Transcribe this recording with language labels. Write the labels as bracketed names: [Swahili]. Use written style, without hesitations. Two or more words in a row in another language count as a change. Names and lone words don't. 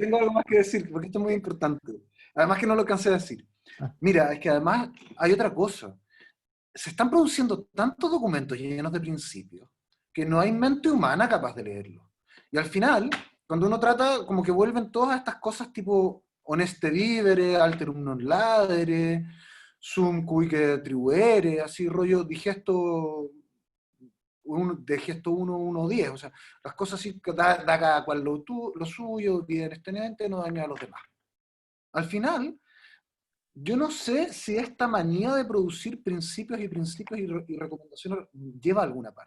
[Spanish] tengo algo más que decir, porque esto es muy importante. Además que no lo cansé de decir. Ah. Mira, es que además hay otra cosa. Se están produciendo tantos documentos llenos de principios que no hay mente humana capaz de leerlo. Y al final, cuando uno trata, como que vuelven todas estas cosas tipo [Latin] honeste vivere, alterum non ladere, sum cuique tribuere, [Spanish] así rollo digesto, de gesto 1, 1, 10, o sea, las cosas así, da cada cual lo suyo, bien extenente, no daña a los demás. Al final, yo no sé si esta manía de producir principios y recomendaciones lleva a alguna parte.